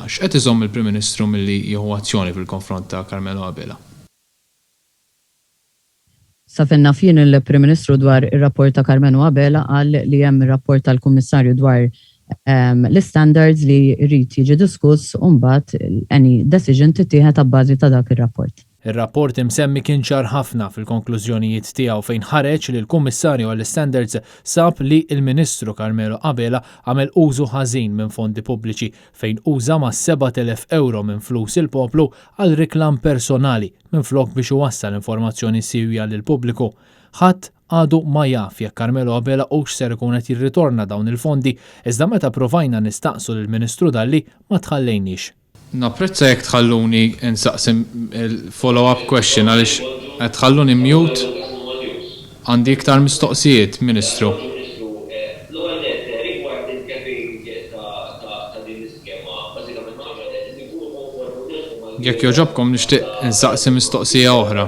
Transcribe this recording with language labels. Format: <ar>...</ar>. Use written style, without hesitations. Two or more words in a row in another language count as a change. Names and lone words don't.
<mt>X'qed iżomm il-Prim Ministru milli jieħu azzjoni fil-konfront ta' Carmelo Abela? Sa finna fien il-Prim Ministru dwar ir-rapport ta' Carmelo Abela qal li hemm ir-rapport tal-Kummissarju dwar l-standards li rrid jiġi diskuss u mbagħad</mt> <en>any decision</en> <mt>tittieħed abbażi ta' dak ir-rapport. Ir-rapport imsemmi kien ċar ħafna fil-konklużjonijiet tiegħu fejn ħareġ li l-Kummissarju għall-Standards sab li l-Ministru Carmelo Abela għamel użu ħażin minn fondi pubbliċi fejn uża ma' 7,000 euro minn flus il-poplu għal riklam personali minflok biex iwassal informazzjoni sirja lil pubbliku. Ħadd għadu ma jaf jekk Carmelo Abela hux ser ikun qed jirritorna dawn il-fondi, iżda meta provajna nistaqsu lill-Ministru Dalli ma tħallejniex. Napprezza jekk tħalluni insaqsim il-</mt> <en>follow-up question</en> <mt>għaliex qed tħalluni mute għandi iktar mistoqsijiet, Ministru. Jekk joġobkom nixtieq insaqsim mistoqsija oħra.</mt>